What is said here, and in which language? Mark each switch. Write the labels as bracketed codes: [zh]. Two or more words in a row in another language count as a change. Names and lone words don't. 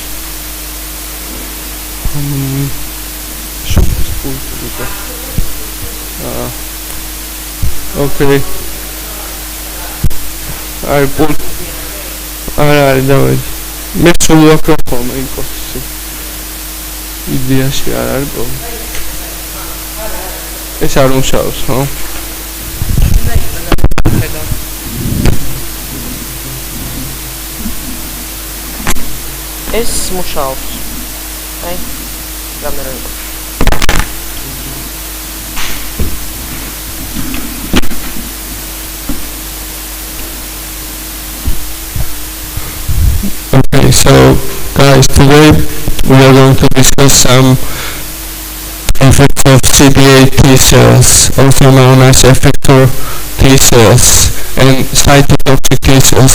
[en] How many should this pull to the box? Okay. I put. Alright, давай. Make sure you are coming. [ka] იდეაში არ არის პრობლემა. ეს არ მუშაობს, ხო? ეს მუშაობს. აი, კამერა. [en] Okay, so guys, today we are going to discuss some effects of CD8 T cells, also known as effector T cells and cytotoxic T cells.